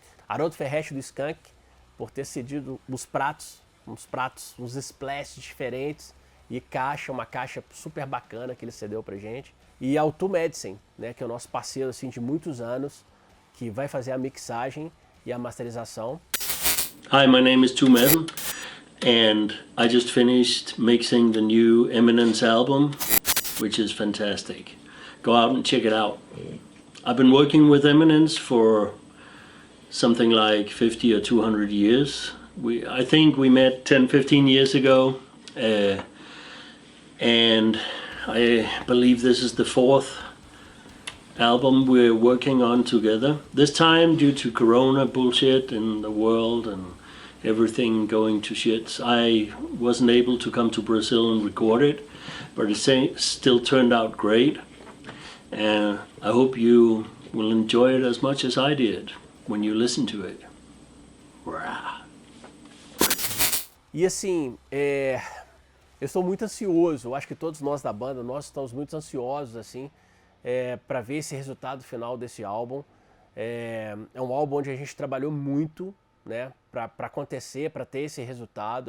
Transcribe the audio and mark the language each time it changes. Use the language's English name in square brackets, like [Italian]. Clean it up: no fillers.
[Portuguese] Haroldo Ferretti, do Skank, por ter cedido uns splashes diferentes e uma caixa super bacana que ele cedeu pra gente. E ao Tu Medicine, né, que é o nosso parceiro assim, de muitos anos, que vai fazer a mixagem e a masterização. [English] Hi, my name is Tu Medicine. And I just finished mixing the new Eminence album, which is fantastic. Go out and check it out. I've been working with Eminence for something like 50 or 200 years. I think we met 10, 15 years ago. And I believe this is the 4th album we're working on together. This time, due to Corona bullshit in the world and everything going to shit, I wasn't able to come to Brazil and record it, but it still turned out great, and I hope you will enjoy it as much as I did when you listen to it. [Portuguese] E assim, eu estou muito ansioso, eu acho que todos nós da banda, nós estamos muito ansiosos assim, para ver esse resultado final desse álbum. É um álbum onde a gente trabalhou muito, né, para acontecer, para ter esse resultado.